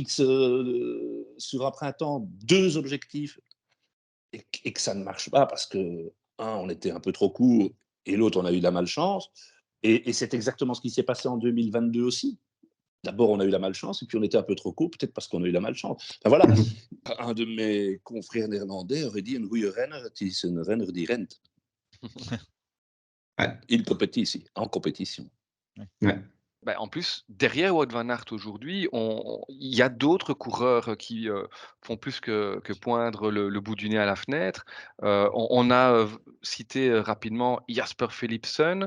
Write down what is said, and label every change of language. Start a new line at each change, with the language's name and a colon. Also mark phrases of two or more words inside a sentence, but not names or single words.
French: fixe sur un printemps 2 objectifs et que ça ne marche pas parce que, un, on était un peu trop court et l'autre, on a eu de la malchance. Et c'est exactement ce qui s'est passé en 2022 aussi. D'abord, on a eu la malchance et puis on était un peu trop court, peut-être parce qu'on a eu la malchance. Enfin, voilà, Mhm. un de mes confrères néerlandais aurait dit:
Dutch: een goede renner, het is een renner die rent.
French: Ouais, Il competit ici, en compétition. ouais. Bah, en plus, derrière Wout van Aert aujourd'hui, il y a d'autres coureurs qui, font plus que poindre le bout du nez à la fenêtre. On a, cité, rapidement Jasper Philipsen,